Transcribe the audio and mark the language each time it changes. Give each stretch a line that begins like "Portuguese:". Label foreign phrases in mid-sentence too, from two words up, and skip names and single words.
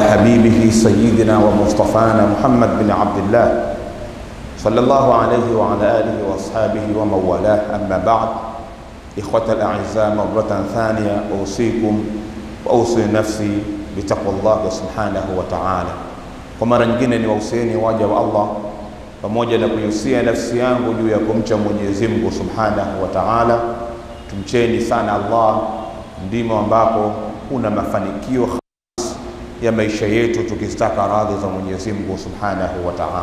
Arabic: حبيبه سيدنا ومصطفانا محمد بن عبد الله صلى الله عليه وعلى آله وأصحابه ومن والاه. أما بعد، إخوة الأعزاء، مرة ثانية أوصيكم وأوصي نفسي بتقوى الله سبحانه وتعالى.
Swahili: Kwa mara nyingine niwausieni waja wa Allah pamoja na kuihusia nafsi yangu juu ya kumcha Mwenyezi Mungu
Arabic: سبحانه وتعالى.
Swahili: Tumcheni sana Allah, ndimo ambapo kuna mafanikio ya maisha yetu tukistaka radhi za Mwenyezi Mungu
Arabic: سبحانه وتعالى.